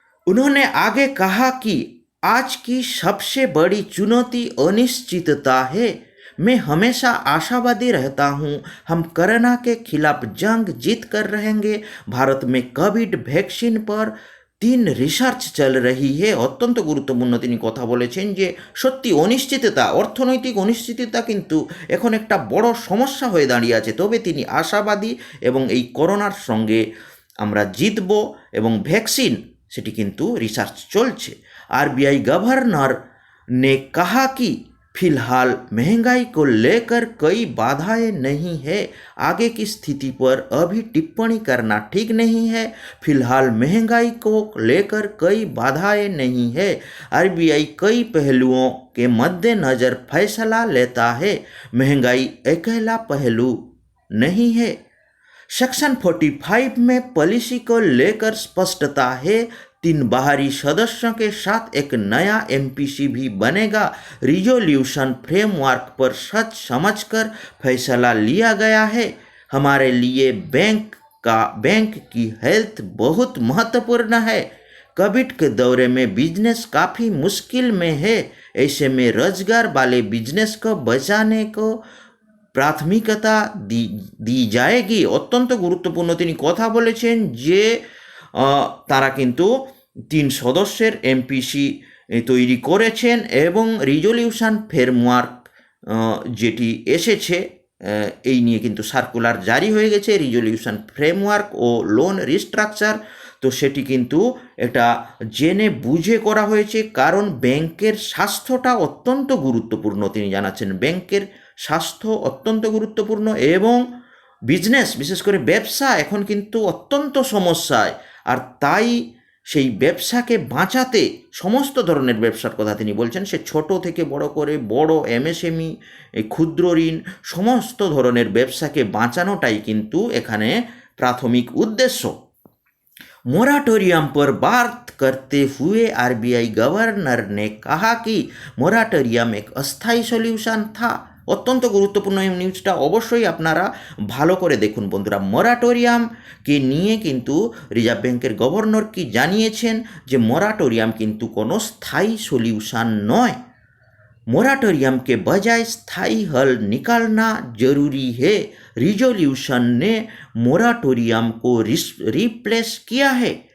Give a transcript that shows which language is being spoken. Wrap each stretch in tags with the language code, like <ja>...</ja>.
<hi>उन्होंने आगे कहा कि आज की सबसे बड़ी चुनौती अनिश्चितता है। मैं हमेशा आशावादी रहता हूँ, हम कोरोना के खिलाफ जंग जीत कर रहेंगे। भारत में कोविड वैक्सीन पर 3 रिसार्च चल रही है।</hi> <bn>अत्यंत गुरुत्वपूर्ण তিনি কথা বলেছেন যে সত্যি অনিশ্চিততা, অর্থনৈতিক অনিশ্চিততা কিন্তু এখন একটা বড় সমস্যা হয়ে দাঁড়িয়ে আছে, তবে তিনি আশাবাদী এবং এই করোনার সঙ্গে আমরা জিতব এবং ভ্যাকসিন সেটি কিন্তু রিসার্চ চলছে।</bn> <hi>आरबीआई गवर्नर ने कहा कि फिलहाल महंगाई को लेकर कई बाधाएं नहीं है, आगे की स्थिति पर अभी टिप्पणी करना ठीक नहीं है। फिलहाल महंगाई को लेकर कई बाधाएं नहीं है, आरबीआई कई पहलुओं के मद्देनज़र फैसला लेता है, महंगाई अकेला पहलू नहीं है। सेक्शन 45 में पॉलिसी को लेकर स्पष्टता है, 3 बाहरी सदस्यों के साथ एक नया एमपीसी भी बनेगा। रिजोल्यूशन फ्रेमवर्क पर सोच समझकर फैसला लिया गया है। हमारे लिए बैंक की हेल्थ बहुत महत्वपूर्ण है। कोविड के दौरे में बिजनेस काफ़ी मुश्किल में है, ऐसे में रोजगार वाले बिजनेस को बचाने को प्राथमिकता दी जाएगी।</hi> <bn>अत्यंत गुरुत्वपूर्ण তিনি কথা বলেছেন যে তারা কিন্তু 3 সদস্যের এমপিসি তৈরি করেছেন এবং রিজলিউশন ফ্রেমওয়ার্ক যেটি এসেছে এই নিয়ে কিন্তু সার্কুলার জারি হয়ে গেছে, রিজলিউশন ফ্রেমওয়ার্ক ও লোন রিস্ট্রাকচার। তো সেটি কিন্তু এটা জেনে বুঝে করা হয়েছে, কারণ ব্যাংকের স্বাস্থ্যটা অত্যন্ত গুরুত্বপূর্ণ। তিনি জানাচ্ছেন ব্যাংকের স্বাস্থ্য অত্যন্ত গুরুত্বপূর্ণ এবং বিজনেস, বিশেষ করে ব্যবসা এখন কিন্তু অত্যন্ত সমস্যায়। আর তাই সেই ব্যবসাকে বাঁচাতে সমস্ত ধরনের ব্যবসার কথা তিনি বলছেন, সে ছোট থেকে বড় করে বড় এমএসএমই, এই ক্ষুদ্র ঋণ, সমস্ত ধরনের ব্যবসাকে বাঁচানোটাই কিন্তু এখানে প্রাথমিক উদ্দেশ্য।</bn> <hi>मोराटोरियम पर बात करते हुए आरबीआई गवर्नर ने कहा कि मोराटोरियम एक अस्थायी सॉल्यूशन था।</hi> <bn>অত্যন্ত গুরুত্বপূর্ণ এই নিউজটা, অবশ্যই আপনারা ভালো করে দেখুন বন্ধুরা। মোরাটোরিয়ামকে নিয়ে কিন্তু রিজার্ভ ব্যাংকের গভর্নর কি জানিয়েছেন যে মোরাটোরিয়াম কিন্তু কোনো স্থায়ী সলিউশন নয়।</bn> <hi>मोराटोरियम के बजाय स्थायी हल निकालना जरूरी है। रिजोल्यूशन ने मोराटोरियम को रिप्लेस किया है।</hi>